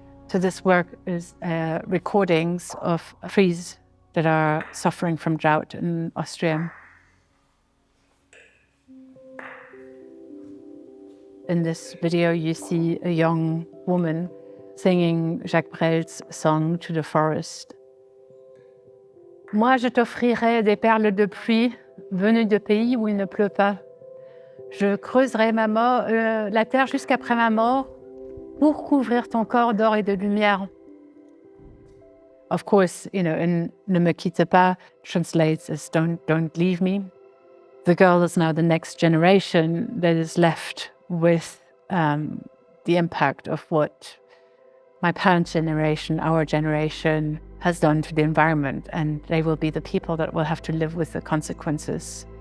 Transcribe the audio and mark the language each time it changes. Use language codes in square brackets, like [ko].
[en] So this work is recordings of trees that are suffering from drought in Austria. In this video, you see a young woman singing Jacques Brel's song to the forest. [fr] Moi, je t'offrirai des perles de pluie venues de pays où il ne pleut pas. Je creuserai la terre jusqu'après ma mort pour couvrir ton corps d'or et de lumière. [en] Of course, in Ne me quitte pas translates as don't leave me. The girl is now the next generation that is left with the impact of what my parents' generation, our generation, has done to the environment, and they will be the people that will have to live with the consequences.